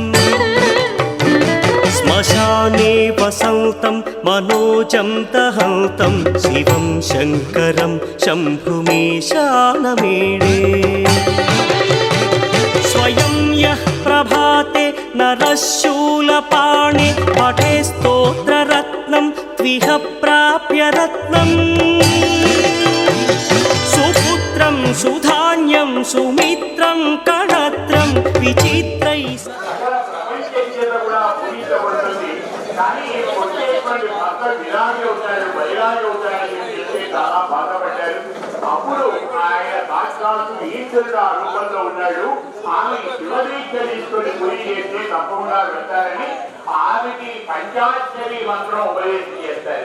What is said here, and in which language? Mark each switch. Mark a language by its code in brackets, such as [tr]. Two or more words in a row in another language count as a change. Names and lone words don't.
[sa] श्मशाने वसन्तं मनोजं दहन्तं शिवं शङ्करं शम्भुमीशानमीडे स्वयं यः प्रभाते नरः शूलपाणे पठे स्तोत्ररत्नं त्विह प्राप्य रत्नम् सुपुत्रं सुधान्यं सुमित्रं कणत्रं विचित्रैः [te] కానీ వచ్చేటువంటి భర్త విరాగి అవుతాడు, వైరాగి అవుతాడని చెప్పి చాలా బాధపడ్డారు. అప్పుడు ఆయన సాక్షాత్తు ఈశ్వరుడు ఆ రూపంలో ఉన్నాడు. ఆమె శివదీక్ష తీసుకొని పూజ చేస్తే తప్పకుండా వెళ్తారని ఆమెకి పంచాక్షరి మంత్రం ఉపదేశం చేస్తారు.